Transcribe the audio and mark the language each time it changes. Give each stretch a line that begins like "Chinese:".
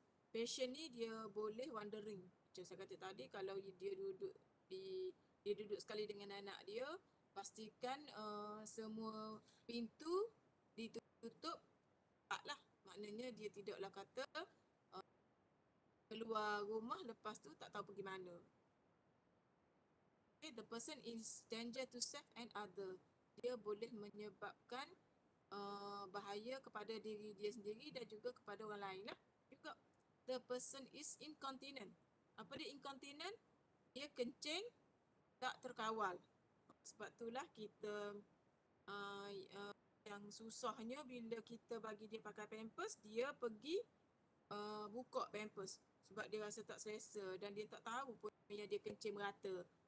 Malay: Patient ni dia boleh wandering. Macam saya kata tadi, kalau dia duduk sekali dengan anak dia, pastikan semua pintu ditutup lah. Maknanya dia tidaklah kata keluar rumah lepas tu tak tahu pergi mana.
English: Okay, the person is danger to self and other.
Malay: Dia boleh menyebabkan bahaya kepada diri dia sendiri dan juga kepada orang lain lah.
English: Juga the person is incontinent.
Malay: Apa dia incontinent? Dia kencing tak terkawal. Sebab itulah kita yang susahnya bila kita bagi dia pakai pampers, dia pergi buka pampers sebab dia rasa tak selesa dan dia tak tahu pun yang dia kencing merata.